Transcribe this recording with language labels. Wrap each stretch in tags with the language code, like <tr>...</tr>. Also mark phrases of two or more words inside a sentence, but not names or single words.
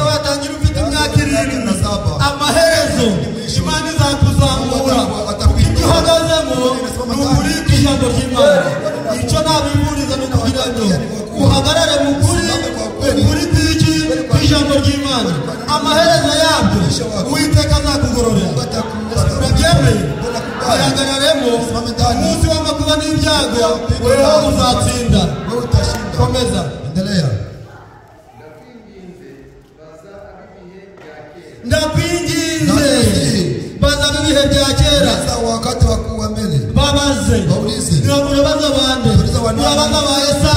<rw>watangira ufite imyaka 7 amaherezo Imana izakuzamura ibyo uhagazemo n'ukuri kw'ijambo ry'Imana icyo nabiburiza no kugira ngo uhagarare mu kuri ukuri kw'ijambo ry'Imana amaherezo yabyo Uwiteka azakugororera urabyemeye uhagararemo umunsi w'amakuba n'ibyago wewe uzatsinda komeza</rw> <sw>endelea</sw> <rw>ndakwinginze baza ibihe bya kera</rw> <sw>wakati wa kuwa mbele</sw> <rw>babaze</rw> <sw>waulize</sw> <rw>urabaza bande urabaza ba</rw>